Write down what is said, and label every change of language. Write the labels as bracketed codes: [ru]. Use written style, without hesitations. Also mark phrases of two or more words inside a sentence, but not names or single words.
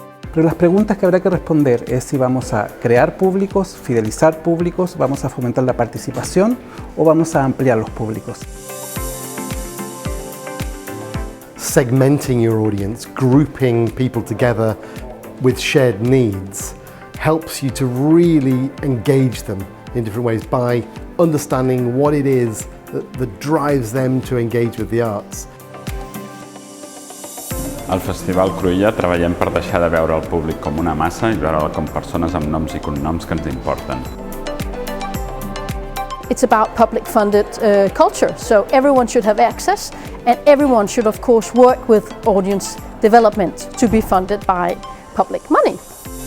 [es] Pero las preguntas que habrá que responder es si vamos a crear públicos, fidelizar públicos, vamos a fomentar la participación o vamos a ampliar los públicos. [en] Segmenting your audience, grouping people together with shared needs, helps you to really engage them in different ways by understanding what it is that drives them to engage with the arts. [ca] Al Festival Cruïlla treballem per deixar de veure el públic com una massa i veure'l com persones amb noms i cognoms que ens importen. [en] It's about public-funded culture, so everyone should have access, and everyone should, of course, work with audience development to be funded by public money.